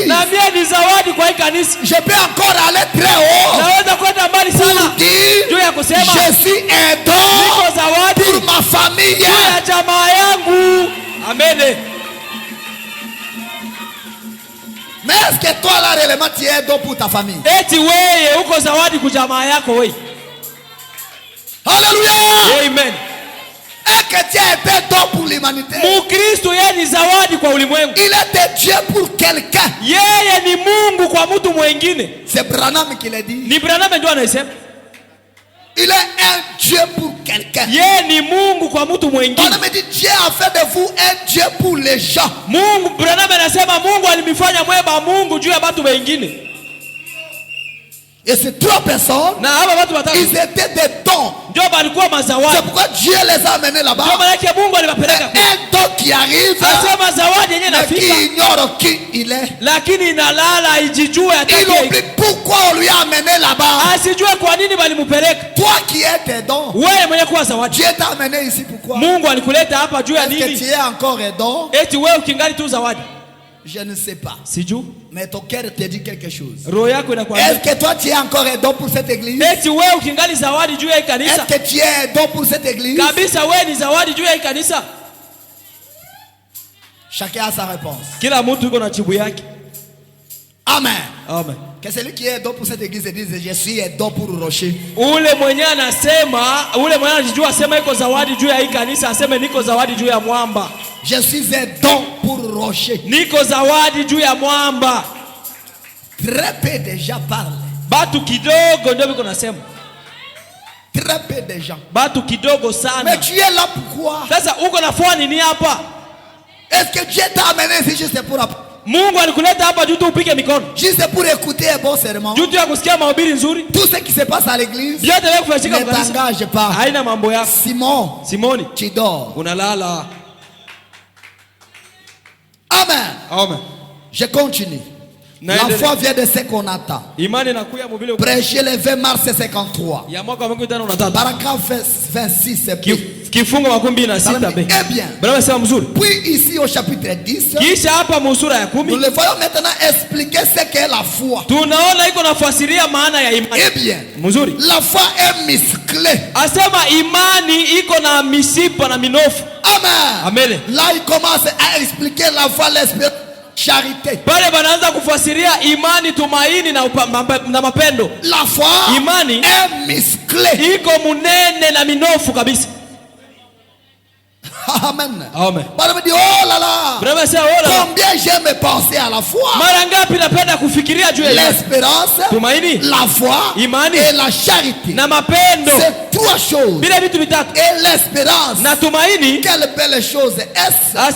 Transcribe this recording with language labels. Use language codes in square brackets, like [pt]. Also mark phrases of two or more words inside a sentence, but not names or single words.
[fr] Je peux encore aller très haut pour dire je suis un don pour ma famille. Amen. Mais est-ce que toi là réellement tu es un don pour ta famille? [sw] Eti wewe uko zawadi kwa jamaa yako wewe. [fr] Alléluia. Amen. Un chrétien est un don pour l'humanité. [sw] Mukristo yeye ni zawadi kwa ulimwengu. [fr] Il est Dieu pour quelqu'un. [sw] Yeye ni Mungu kwa mtu mwingine. [fr] C'est Branham qui l'a dit. [sw] Ni Branham ndio anasema. [fr] Il est un Dieu pour quelqu'un. [sw] Yeye ni Mungu kwa mtu mwingine. [fr] Branham dit Dieu a fait de vous un Dieu pour les gens. [sw] Mungu Branham anasema Mungu alimifanya mweba Mungu juu ya watu wengine. [fr] Et ces trois personnes, [sw] na hapa watu watatu, [fr] ils étaient des dons. [sw] Ndio balikuwa mazawadi. [fr] C'est pourquoi Dieu les a amenés là-bas. [sw] Ndio maana yake Mungu aliwapeleka. [fr] Un don qui arrive, [sw] asema zawadi yenyewe inafika, [fr] qui ignore qui il est. [sw] Lakini inalala ijijue atake. [fr] Il oublie pourquoi on lui a amené là-bas. [sw] Asijue kwa nini balimpeleka. [fr] Toi qui es tes dons, [sw] wewe mwenye kuwa zawadi. [fr] Dieu t'a amené ici pourquoi? [sw] Mungu alikuleta hapa juu ya nini? [fr] Est-ce que tu es encore un don? [sw] Eti wewe ukingali tu zawadi. [fr] Je ne sais pas. [sw] Sijui. [fr] Mais ton cœur te dit quelque chose. [sw] Roho yako inakwambia. [fr] Est-ce que toi tu es encore un don pour cette église? [sw] Eti wewe ukingali zawadi juu ya kanisa. [fr] Est-ce que tu es un don pour cette église? [sw] Kabisa wewe ni zawadi juu ya kanisa. [fr] Chacun a sa réponse. [sw] Kila mtu yuko na jibu yake. Amen. Amen. [fr] Que celui qui est don pour cette église dise je suis un don pour Rocher. [sw] Ule mwenye anasema, ule mwenye anajijua asema iko zawadi juu ya hii kanisa, aseme niko zawadi juu ya mwamba. [fr] Je suis un don pour Rocher. [sw] Niko zawadi juu ya mwamba. [fr] Très peu de gens parlent. [sw] Batu kidogo ndio biko nasema. [fr] Très peu de gens. [sw] Batu kidogo sana. [fr] Mais tu es là pourquoi? [sw] Sasa uko nafua nini hapa? [fr] Est-ce que Dieu t'a amené ici juste pour [sw] Mungu alikuleta hapa juu tu upige mikono. [fr] Juste pour écouter un bon sermon. [sw] Juu tu ya kusikia mahubiri nzuri. [fr] Tout ce qui se passe à l'église. [sw] Vyote vile kufanyika [fr] ne t'engage pas. [sw] Haina mambo yako. Simoni. [fr] Tu dors. [sw] Unalala. [fr] Amen. Amen. Je continue. La foi vient de ce qu'on attend. Prêcher le 20 mars 53. Paragraphe 26. [sw] Kifungo makumi na sita be. [fr] Eh bien. Puis ici au chapitre 10. Nous le voyons maintenant expliquer ce qu'est la foi. Eh bien. La foi est musclée. Amen. Là il commence à expliquer la foi, l'espérance, charité. [sw] Pale banaanza kufasiria imani, tumaini na mapendo. [fr] La foi [sw] imani [fr] est musclée. [sw] Iko munene na minofu kabisa. [fr] Amen. Amen. Dit, oh là là. Combien j'aime penser à la foi. L'espérance, la foi et la charité. C'est trois choses. Et l'espérance, quelle belle chose est-ce?